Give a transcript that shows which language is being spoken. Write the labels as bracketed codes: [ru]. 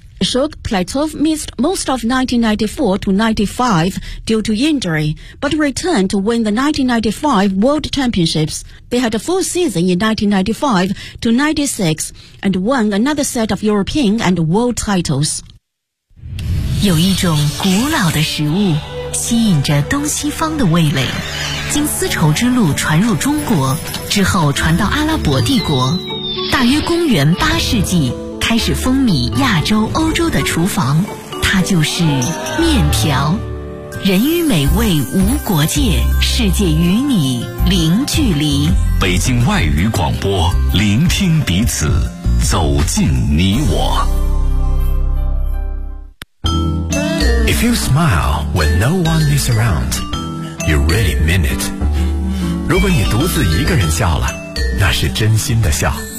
[en] Shuk Platov missed most of 1994-95 due to injury, but returned to win the 1995 World Championships. They had a full season in 1995-96 and won another set of European and world titles. [zh] 有一种古老的食物吸引着东西方的味蕾，经丝绸之路传入中国，之后传到阿拉伯帝国，大约公元八世纪开始风靡亚洲、欧洲的厨房，它就是面条。人与美味无国界，世界与你零距离。北京外语广播，聆听彼此，走进你我。 [en] If you smile when no one is around, you really mean it. [zh] 如果你独自一个人笑了，那是真心的笑。